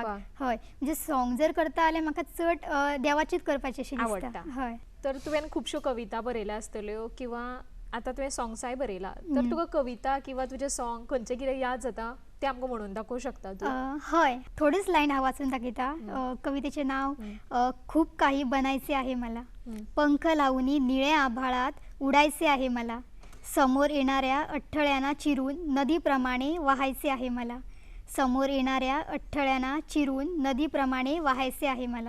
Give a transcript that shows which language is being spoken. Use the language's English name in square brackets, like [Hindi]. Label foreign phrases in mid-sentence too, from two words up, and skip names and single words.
[Konkani] हय म्हणजे सॉंग जर करता जाल्यार म्हाका चड देवाचीच करपाची अशी दिसता. हय. तर तुवें खुबश्यो कविता बरयल्या आसतल्यो किंवा आतां तुवें सॉंग्साय बरयला. तर तुका कविता किंवा तुजें सॉंग खंयचें कितें याद जाता तें आमकां म्हणून दाखोवं शकता तूं? हय थोडीच लायन हांव वाचून दाखयता. कवितेचें नाव खूप काही बनायचे आहे मला. [Marathi] पंख लावून निळ्या आभाळात उडायचे आहे मला. समोर येणाऱ्या अडथळ्यांना चिरून नदीप्रमाणे वाहायचे आहे मला. समोर येणाऱ्या अडथळ्यांना चिरून नदीप्रमाणे वाहायचे आहे मला.